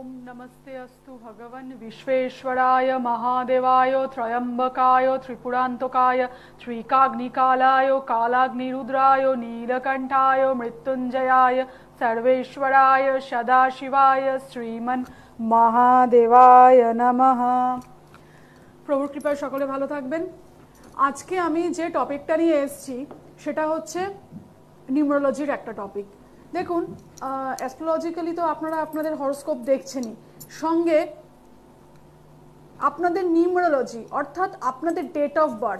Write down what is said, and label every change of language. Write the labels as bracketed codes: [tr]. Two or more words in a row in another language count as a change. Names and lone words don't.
[sa] नमस्ते अस्तु भगवन् विश्वेश्वराय महादेवाय त्रयंबकाय त्रिपुरान्तकाय त्रिकाग्निकालाय कालाग्निरुद्राय नीलकण्ठाय मृत्युञ्जयाय सर्वेश्वराय सदाशिवाय श्रीमन् महादेवाय नमः। [bn] প্রভুর কৃপায় সকলে ভালো থাকবেন। আজকে আমি যে টপিকটা নিয়ে এসেছি সেটা হচ্ছে নিউমারোলজির একটা টপিক। দেখুন, অ্যাস্ট্রোলজিক্যালি তো আপনারা আপনাদের হরোস্কোপ দেখছেনই, সঙ্গে আপনাদের নিউমারোলজি অর্থাৎ আপনাদের [en] date of birth.